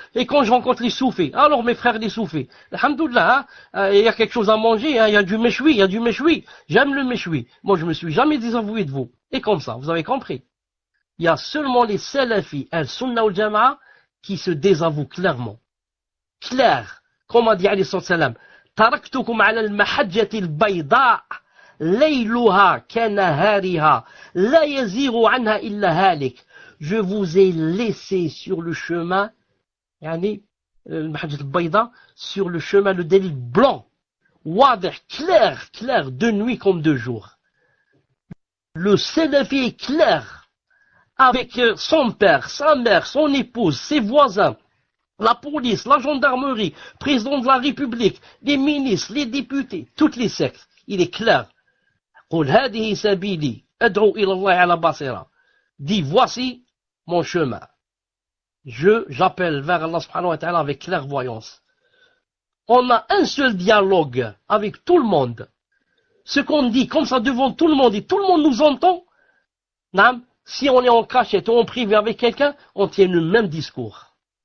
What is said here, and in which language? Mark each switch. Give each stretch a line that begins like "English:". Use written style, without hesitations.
French: Et quand je rencontre les Soufis, alors mes frères les Soufis, alhamdoulilah, il y a quelque chose à manger, hein, il y a du méchoui, j'aime le méchoui. Moi je me suis jamais désavoué de vous. Et comme ça, vous avez compris. Il y a seulement les Salafis, al-Sunnah wal-Jama'a, qui se désavouent clairement. Clair, comme a dit
Arabic: alayhi salam, تركتكم على المحجة البيضاء ليلها كنهارها لا يزيغ عنها إلا هالك.
French: Je vous ai laissé sur le chemin,
Arabic: المحجة البيضاء,
French: sur le chemin, le délit blanc,
Arabic: واضح,
French: clair, de nuit comme de jour. Le Salafi est clair, avec son père, sa mère, son épouse, ses voisins, la police, la gendarmerie, président de la République, les ministres, les députés, toutes les sectes. Il est clair.
Arabic: قل هذه سبيلي أدعو إلى الله على بصيرة.
French: Dis, voici mon chemin. J'appelle vers Allah subhanahu wa ta'ala avec clairvoyance. On a un seul dialogue avec tout le monde. Ce qu'on dit comme ça devant tout le monde et tout le monde nous entend. Si on est en cachette ou en privé avec quelqu'un, on tient le même discours.